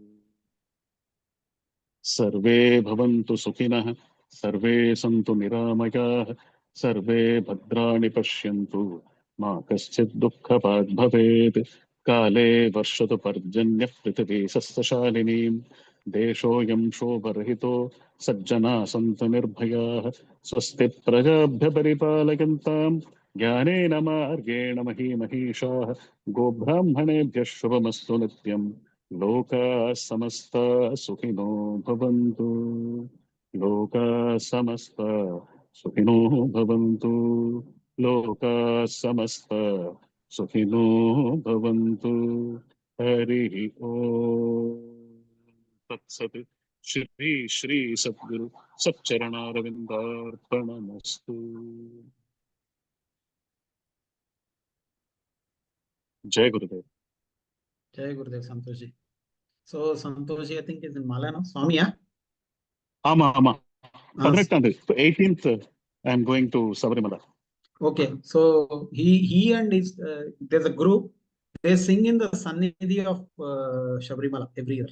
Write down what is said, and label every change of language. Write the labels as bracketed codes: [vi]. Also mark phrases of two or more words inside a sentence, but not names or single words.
[sa] సర్వే భవంతు సుఖినః సర్వే సంతు నిరామయాః సర్వే భద్రాణి పశ్యంతు మా కశ్చిత్ దుఃఖభాగ్ భవేత్ కాలే వర్షతు పర్జన్యః పృథివీ సస్యశాలినీం దేశోऽयं శోభరహితో సజ్జనా సంతు నిర్భయాః స్వస్తి ప్రజాభ్య పరిపాలయంతాం జ్ఞానేన మార్గేణ మహీమహీషాః గోబ్రాహ్మణేభ్యः శుభమస్తు నిత్యం లోకాः సమస్తాः సుఖినో భవంతు లోకాः సమస్తాः సుఖినో భవంతు లోకాः సమస్తాः సుఖినో భవంతు హరి ఓం తత్సత్ శ్రీ శ్రీ సద్గురు సచ్చరణారవిందార్పణమస్తు జయ గురుదేవ్ [hi] जय गुरुदेव [en] Santosh ji. So Santosh ji, I think is in Mala, no? Swami, yeah? [ta] ஆமா ஆமா [en] 18th I am going to Sabarimala. Okay, so he and his there's a group, they sing in the Sannidhi of Sabrimala every year.